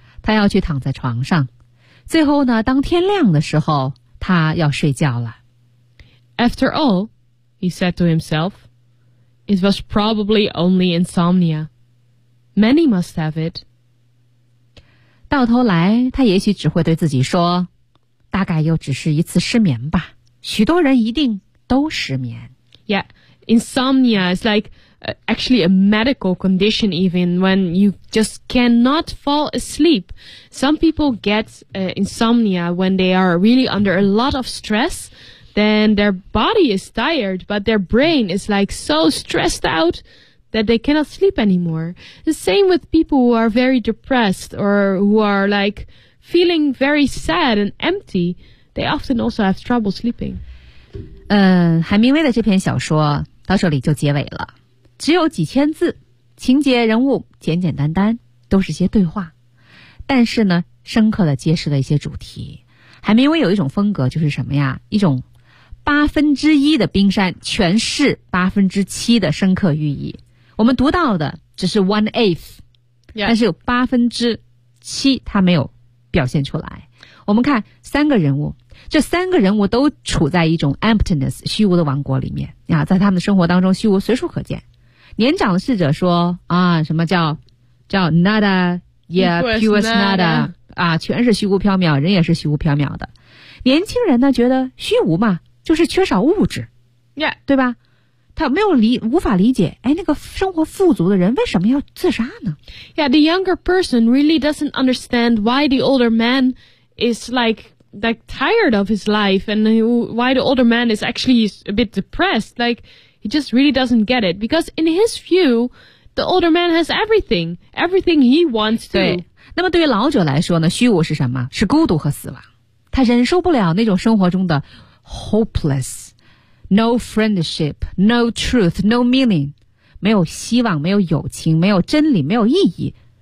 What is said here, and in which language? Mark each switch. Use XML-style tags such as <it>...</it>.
<zh>他要去躺在床上，最后呢，当天亮的时候，他要睡觉了。</zh> <en>After all, he said to himself, it was probably only insomnia. Many must have it.</en> <zh>到头来他也许只会对自己说大概又只是一次失眠吧许多人一定都失眠</zh> <en>Yeah, insomnia is like actually a medical condition even when you just cannot fall asleep Some people get insomnia when they are really under a lot of stress Then their body is tired but their brain is like so stressed outthat they cannot sleep anymore. The same with people who are very depressed or who are like feeling very sad and empty. They often also have trouble sleeping.</en> <zh>海明威的这篇小说到这里就结尾了。只有几千字情节人物简简单单都是些对话。但是呢深刻的揭示了一些主题。海明威有一种风格就是什么呀一种八分之一的冰山全是八分之七的深刻寓意。我们读到的只是</zh> <en>one eighth、 yeah.</en> <zh>但是有八分之七他没有表现出来我们看三个人物这三个人物都处在一种 emptiness 虚无的王国里面、啊、在他们的生活当中虚无随处可见年长的侍者说啊，什么叫 nada yeah</zh> <es>pures nada</es> <zh>啊，全是虚无缥缈人也是虚无缥缈的年轻人呢觉得虚无嘛就是缺少物质、</zh> <en>yeah.</en> <zh>对吧他没有理无法理解哎那个生活富足的人为什么要自杀呢</zh> <en>Yeah, the younger person really doesn't understand why the older man is like tired of his life and why the older man is actually a bit depressed. Like, he just really doesn't get it. Because in his view, the older man has everything. Everything he wants to.</en> <zh>对那么对于老者来说呢虚无是什么是孤独和死亡。他忍受不了那种生活中的 hopeless.</zh> <en>No friendship, no truth, no meaning.</en> <zh>没有希望，没有友情，没有真理，没有意义。</zh>